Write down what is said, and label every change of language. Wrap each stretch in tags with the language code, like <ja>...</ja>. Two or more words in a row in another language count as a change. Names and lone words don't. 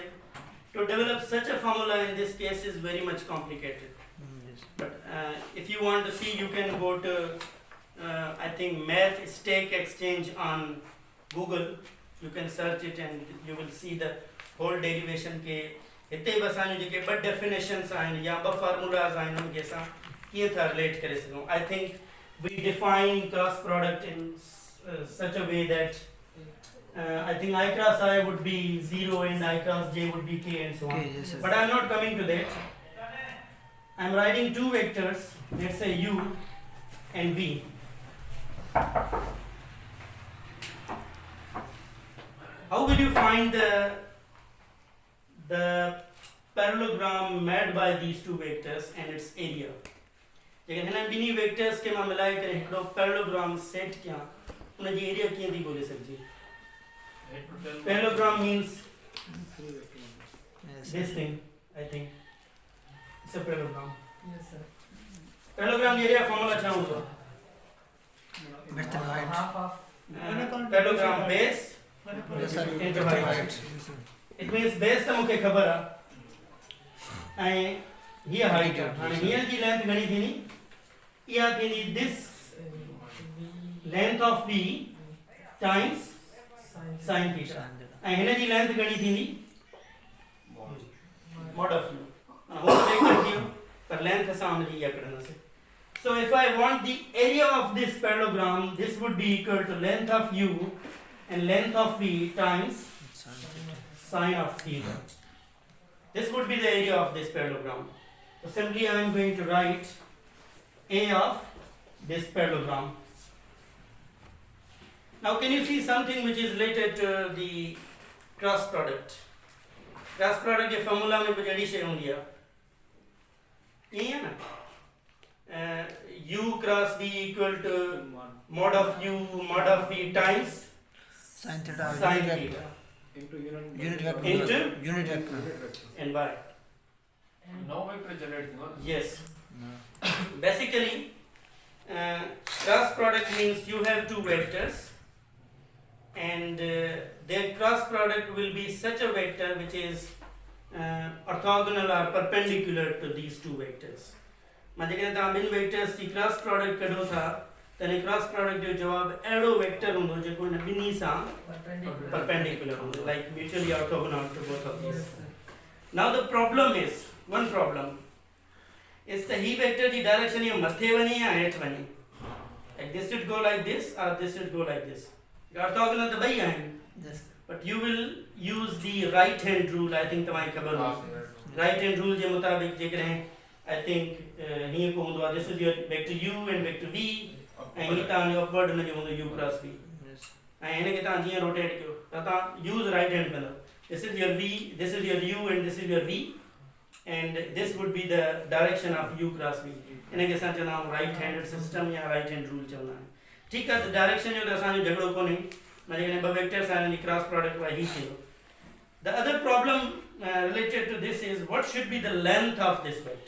<en>to develop such a formula in this case is very much complicated but if you want to see you can go to I think math stake exchange on Google you can search it and you will see the whole derivation</en> <sd>के हिते बि असांजूं जेके ॿ definitions आहिनि या ॿ formulas आहिनि उनखे असां कीअं था relate करे सघूं</sd> <en>I think we define cross product in such a way that I think I cross I would be 0 and I cross J would be K and so on yes, but I am not coming to that I am writing two vectors let's say U and V how will you find the parallelogram made by these two vectors and its area</en> <sd>लेकिन हिन ॿिन्ही वेक्टर्स खे मां मिलाए करे हिकिड़ो पैरेललोग्राम सेट कयां उनजी एरिया कीअं थी ॻोल्हे सघिजे</sd> <en>parallelogram means this thing I think it's a parallelogram yes sir parallelogram area formula</en> <sd>छा हूंदो</sd> <en>width and height half of parallelogram base yes sir into height it means base</en> <sd>त मूंखे ख़बर आहे ऐं हीअ हाइट आहे हाणे हीअ जी लेंथ घणी थींदी इहा थींदी</sd> <en>this length of V times sin theta</en> <sd>ऐं हिन जी लेंथ घणी थींदी</sd> <en>mod of u</en> <sd>हो वेक्टर थी पर लेंथ असां हुन जी इहा कढंदासीं</sd> <en>so if I want the area of this parallelogram this would be equal to length of u and length of V times sine of theta. This would be the area of this parallelogram. So simply I am going to write A of this parallelogram. Now can you see something which is related to the cross product? Cross product</en> <hi>के formula में कुछ एडिशन हो गया ये है ना</hi> <en>u cross v equal to mod of u mod of v times Sin theta. sin theta into Unit vector. Into? Unit vector. and y. now vector generating one. Yes. No. Basically, cross product means you have two vectors, and their cross product will be such a vector which is orthogonal or perpendicular to these two vectors.</en> <sd>मतलब कि तव्हां ॿिनि वेक्टर्स जी</sd> <en>cross product</en> <sd>कढो था त हिन</sd> <en>cross product</en> <sd>जो जवाब अहिड़ो वेक्टर हूंदो जेको हिन ॿिन्ही सां perpendicular हूंदो,</sd> <en>like mutually orthogonal to both of these. Now the problem is, one problem is the he vector</en> <sd>जी डायरेक्शन ये मथे वञे या हेठि वञे.</sd> <en>Like this should go like this or this should go like this.</en> <sd>Orthogonal त ॿई आहिनि,</sd> <en>Yes. but you will use the right hand rule. I think</en> <sd>तव्हांखे ख़बर हूंदी.</sd> <en>Right hand rule</en> <sd>जे मुताबिक़ जेकॾहिं</sd> <en>I think</en> <sd>हीअं को हूंदो आहे,</sd> <en>this is your vector u and vector v</en> <sd>ऐं हीअ तव्हांजो अपवर्ड हुनजो हूंदो</sd> <en>u cross v. Yes.</en> <sd>ऐं हिनखे तव्हां जीअं रोटेट कयो त तव्हां</sd> <en>use right hand</en> <sd>कंदव.</sd> <en>This is your v, this is your u and this is your v, and this would be the direction of u cross v.</en> <sd>हिनखे असां चवंदा आहियूं</sd> <en>right hand system</en> <sd>या</sd> <en>right hand rule</en> <sd>चवंदा आहियूं. ठीकु आहे, त डायरेक्शन जो त असांजो झगड़ो कोन्हे, माना जेकॾहिं ॿ वेक्टर्स आहिनि जी</sd> <en>cross product</en> <sd>वाई ही थींदो.</sd> <en>The other problem related to this is what should be the length of this vector.</en>